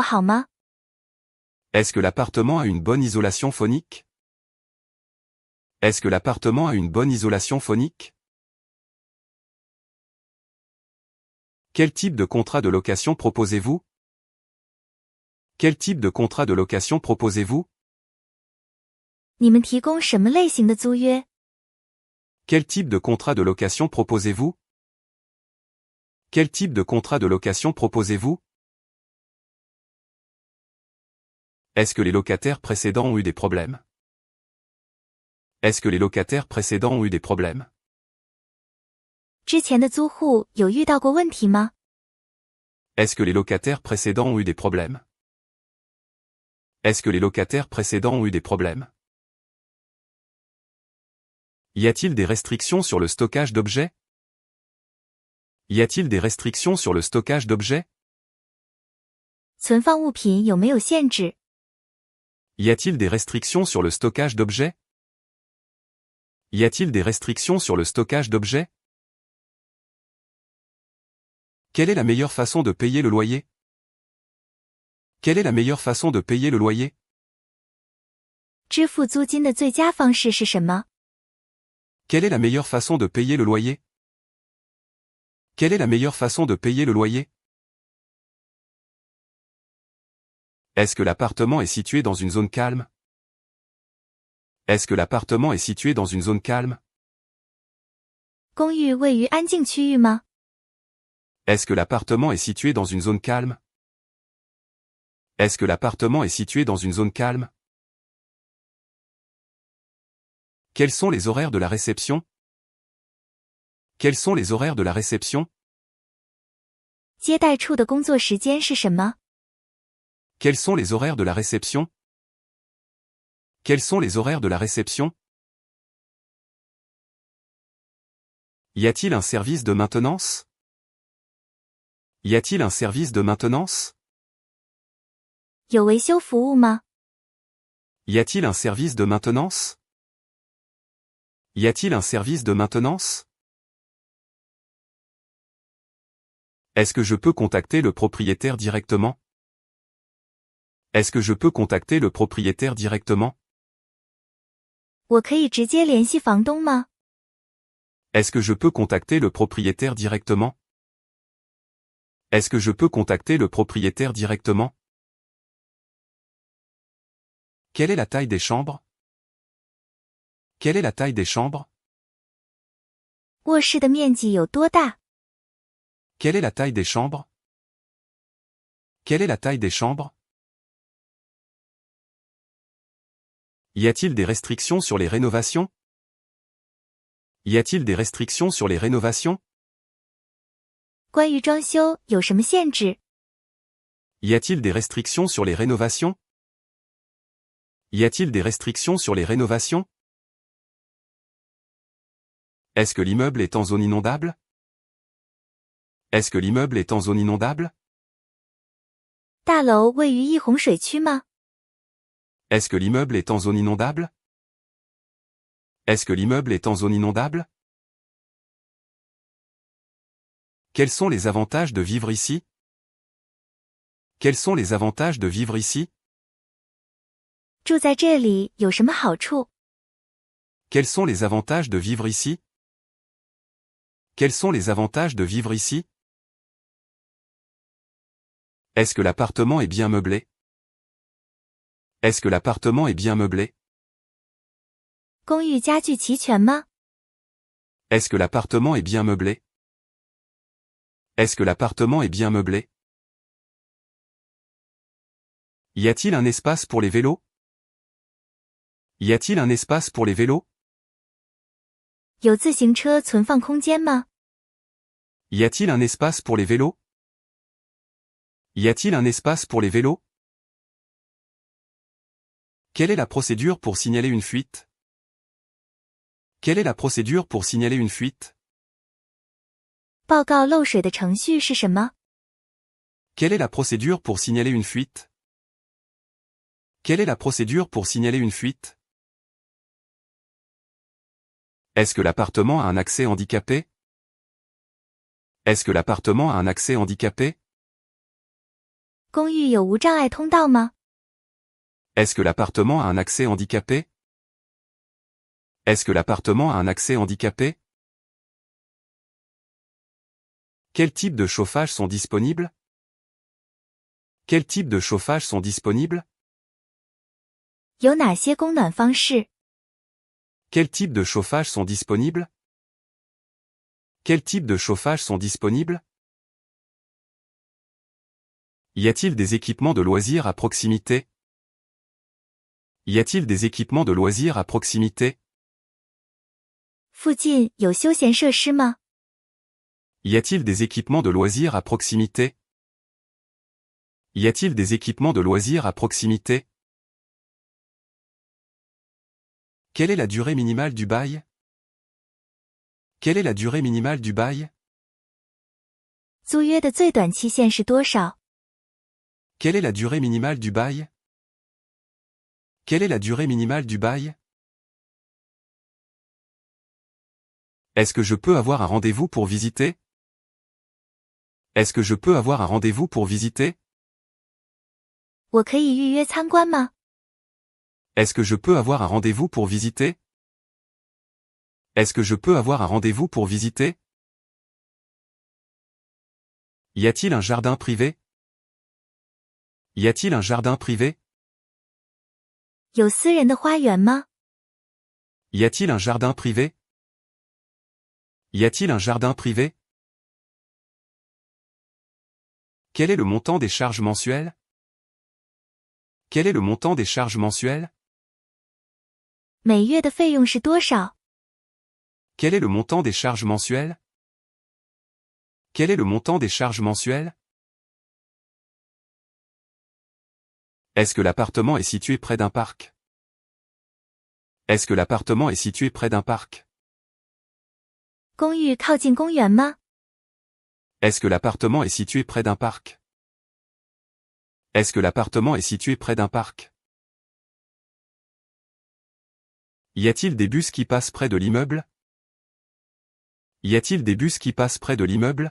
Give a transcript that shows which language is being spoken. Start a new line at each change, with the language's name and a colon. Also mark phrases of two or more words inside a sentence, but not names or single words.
Chinese: 公寓的隔音效果好吗？
French: Est-ce que l'appartement a une bonne isolation phonique? Est-ce que l'appartement a une bonne isolation phonique? Quel type de contrat de location proposez-vous? Quel type de contrat de location proposez-vous?
Chinese: 你们提供什么类型的租约？
French: Quel type de contrat de location proposez-vous? Quel type de contrat de location proposez-vous? Est-ce que les locataires précédents ont eu des problèmes? Est-ce que les locataires précédents ont eu des problèmes?
Chinese: 之前的租户有遇到过问题吗？
French: Est-ce que les locataires précédents ont eu des problèmes? Est-ce que les locataires précédents ont eu des problèmes? Y a-t-il des restrictions sur le stockage d'objets? Y a-t-il des restrictions sur le stockage d'objets?
Chinese: 存放物品有没有限制？
French: Y a-t-il des restrictions sur le stockage d'objets? Y a-t-il des restrictions sur le stockage d'objets? Quelle est la meilleure façon de payer le loyer? Quelle est la meilleure façon de payer le loyer?
Chinese: 支付租金的最佳方式是什么？
French: Quelle est la meilleure façon de payer le loyer? Quelle est la meilleure façon de payer le loyer? Est-ce que l'appartement est situé dans une zone calme? Est-ce que l'appartement est situé dans une zone calme?
Chinese: 公寓位于安静区域吗？
French: Est-ce que l'appartement est situé dans une zone calme? Est-ce que l'appartement est situé dans une zone calme? Quels sont les horaires de la réception? Quels sont les horaires de la réception?
Chinese: 接待处的工作时间是什么？
French: Quels sont les horaires de la réception? Quels sont les horaires de la réception? Y a-t-il un service de maintenance? Y a-t-il un service de maintenance?
Chinese: 有维修服务吗？
French: Y a-t-il un service de maintenance? Y a-t-il un service de maintenance? Est-ce que je peux contacter le propriétaire directement? Est-ce que je peux contacter le propriétaire directement?
Chinese: 我可以直接联系房东吗？
French: Est-ce que je peux contacter le propriétaire directement? Est-ce que je peux contacter le propriétaire directement? Quelle est la taille des chambres? Quelle est la taille des chambres?
Chinese: 卧室的面积有多大？
French: Quelle est la taille des chambres? Quelle est la taille des chambres? Y a-t-il des restrictions sur les rénovations? Y a-t-il des restrictions sur les rénovations?
Chinese: 关于装修有什么限制？
French: Y a-t-il des restrictions sur les rénovations? Y a-t-il des restrictions sur les rénovations? Est-ce que l'immeuble est en zone inondable? Est-ce que l'immeuble est en zone inondable?
Chinese: 大楼位于易洪水区吗？
French: Est-ce que l'immeuble est en zone inondable? Est-ce que l'immeuble est en zone inondable? Quels sont les avantages de vivre ici? Quels sont les avantages de vivre ici?
Chinese: 住在这里有什么好处？
French: Quels sont les avantages de vivre ici? Quels sont les avantages de vivre ici? Est-ce que l'appartement est bien meublé? Est-ce que l'appartement est bien meublé?
Chinese: 公寓家具齐全吗？
French: Est-ce que l'appartement est bien meublé? Est-ce que l'appartement est bien meublé? Y a-t-il un espace pour les vélos? Y a-t-il un espace pour les vélos?
Chinese: 有自行车存放空间吗？
French: Y a-t-il un espace pour les vélos? Y a-t-il un espace pour les vélos? Quelle est la procédure pour signaler une fuite? Quelle est la procédure pour signaler une fuite?
Chinese: 报告漏水的程序是什么？
French: Quelle est la procédure pour signaler une fuite? Quelle est la procédure pour signaler une fuite? Est-ce que l'appartement a un accès handicapé? Est-ce que l'appartement a un accès handicapé?
Chinese: 公寓有无障碍通道吗？
French: Est-ce que l'appartement a un accès handicapé? Est-ce que l'appartement a un accès handicapé? Quel type de chauffage sont disponibles? Quel type de chauffage sont disponibles?
Chinese: 有哪些供暖方式？
French: Quel type de chauffage sont disponibles? Quel type de chauffage sont disponibles? Y a-t-il des équipements de loisirs à proximité? Y a-t-il des équipements de loisirs à proximité?
Chinese: 附近有休闲设施吗？
French: Y a-t-il des équipements de loisirs à proximité? Y a-t-il des équipements de loisirs à proximité? Quelle est la durée minimale du bail? Quelle est la durée minimale du bail?
Chinese: 租约的最短期限是多少？
French: Quelle est la durée minimale du bail? Quelle est la durée minimale du bail? Est-ce que je peux avoir un rendez-vous pour visiter? Est-ce que je peux avoir un rendez-vous pour visiter?
Chinese: 我可以预约参观吗？
French: Est-ce que je peux avoir un rendez-vous pour visiter? Est-ce que je peux avoir un rendez-vous pour visiter? Y a-t-il un jardin privé? Y a-t-il un jardin privé?
Chinese: 有私人的花园吗？
French: Y a-t-il un jardin privé? Y a-t-il un jardin privé? Quel est le montant des charges mensuelles? Quel est le montant des charges mensuelles?
Chinese: 每月的费用是多少？
French: Quel est le montant des charges mensuelles? Quel est le montant des charges mensuelles? Est-ce que l'appartement est situé près d'un parc? Est-ce que l'appartement est situé près d'un parc?
Chinese: 公寓靠近公园吗？
French: Est-ce que l'appartement est situé près d'un parc? Est-ce que l'appartement est situé près d'un parc? Y a-t-il des bus qui passent près de l'immeuble? Y a-t-il des bus qui passent près de l'immeuble?